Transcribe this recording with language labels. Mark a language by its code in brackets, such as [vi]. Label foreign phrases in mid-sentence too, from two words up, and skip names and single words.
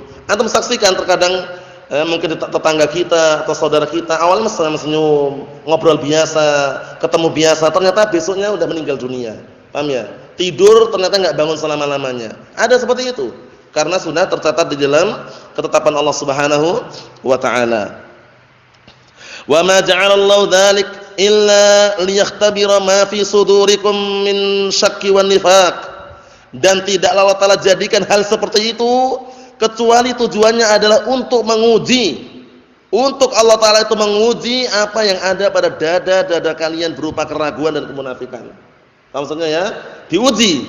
[id] Antum saksikan terkadang mungkin tetangga kita atau saudara kita awalnya senyum, ngobrol biasa, ketemu biasa, ternyata besoknya udah meninggal dunia. Paham ya? Tidur ternyata enggak bangun selama-lamanya. Ada seperti itu. Karena sudah tercatat di dalam ketetapan Allah [ar] سبحانه وتعالى. وما جعل الله ذلك إلا ليختبر ما في صدوركم من الشك والنفاق. [id] Dan tidaklah Allah Taala jadikan hal seperti itu kecuali tujuannya adalah untuk menguji. Untuk Allah Taala itu menguji apa yang ada pada dada-dada kalian berupa keraguan dan kemunafikan. Maksudnya ya, diuji.